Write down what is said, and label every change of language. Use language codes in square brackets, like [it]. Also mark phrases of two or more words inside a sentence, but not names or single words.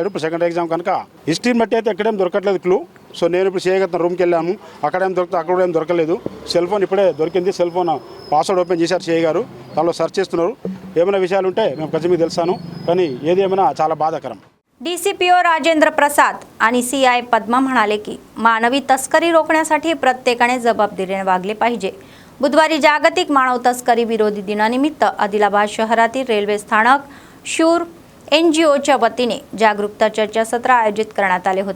[te] ఇప్పుడు [en] second exam [te] కనుక హిస్టరీని బట్టి అయితే ఎక్కడేం దొరకట్లేదు క్లూ. సో నేను ఇప్పుడు చేయగలుగుతాను. రూమ్కి వెళ్ళాము, అక్కడేం దొరుకుతుంది, అక్కడ ఏం దొరకలేదు. [en] cell phone [te] ఇప్పుడే దొరికింది. [en] cell phone password open [te] చేశారు చేయగారు, దానిలో సెర్చ్ చేస్తున్నారు. ఏమైనా విషయాలు ఉంటే మేము ఖచ్చితంగా మీకు తెలుసాను, కానీ ఏది ఏమైనా చాలా బాధాకరం. [mr] DCPO राजेंद्र प्रसाद आणि CI पद्मा म्हणाले की मानवी तस्करी रोखण्यासाठी प्रत्येकाने जबाबदारीने वागले पाहिजे. बुधवारी जागतिक मानव तस्करी विरोधी दिनानिमित्त आदिलाबाद शहरातील रेल्वे स्थानक शूर NGOच्या वतीने जागरूकता चर्चासत्र आयोजित करण्यात आले होते.